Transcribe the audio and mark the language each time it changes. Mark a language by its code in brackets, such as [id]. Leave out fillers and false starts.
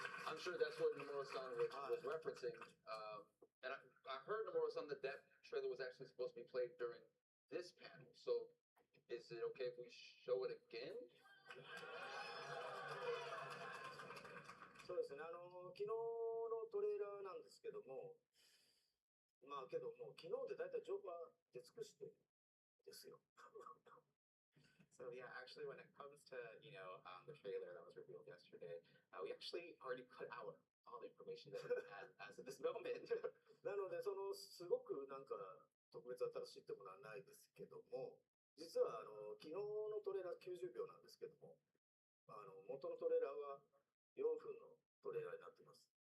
[en] I'm sure that's what Nomura-san was referencing. And I heard Nomura-san that that trailer was actually supposed to be played during this panel. So is it okay if we show it again? [ja] そうですね、昨日のトレーラーなんですけども、まあけどもう昨日で大体情報は出尽くしてですよ。 [en] So yeah, actually, when it comes to the trailer that was revealed yesterday, we actually already put out all the information that we had as of this moment. [ja] なので、すごくなんか特別新しいってものはないですけども、実は昨日のトレーラー90秒なんですけども、元のトレーラーは4分のトレーラーになっています。